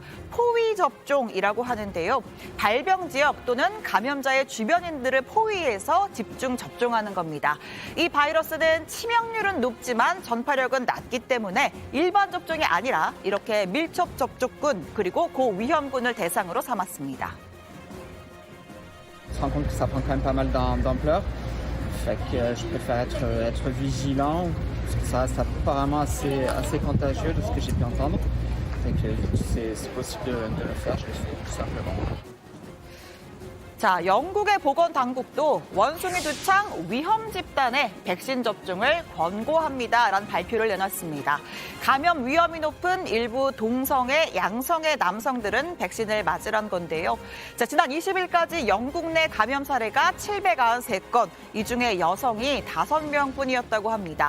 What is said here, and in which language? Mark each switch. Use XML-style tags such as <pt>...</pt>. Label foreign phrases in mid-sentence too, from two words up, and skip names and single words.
<ko>포위 접종이라고 하는데요. 발병 지역 또는 감염자의 주변인들을 포위해서 집중 접종하는 겁니다. 이 바이러스는 치명률은 높지만 전파력은 낮기 때문에 일반 접종이 아니라 이렇게 밀접 접촉군 그리고 고위험군을 대상으로 삼았습니다.</ko> <fr>On se rend compte que ça prend quand même pas mal d'ampleur. Fait que je préfère être vigilant, parce que ça reste apparemment assez contagieux de ce que j'ai pu entendre. Fait que c'est possible de le faire, je le fais tout simplement.</fr> <ko>자, 영국의 보건당국도 원숭이 두창 위험 집단에 백신 접종을 권고합니다라는 발표를 내놨습니다. 감염 위험이 높은 일부 동성애, 양성애 남성들은 백신을 맞으란 건데요. 자, 지난 20일까지 영국 내 감염 사례가 793건, 이 중에 여성이 5명뿐이었다고 합니다.</ko>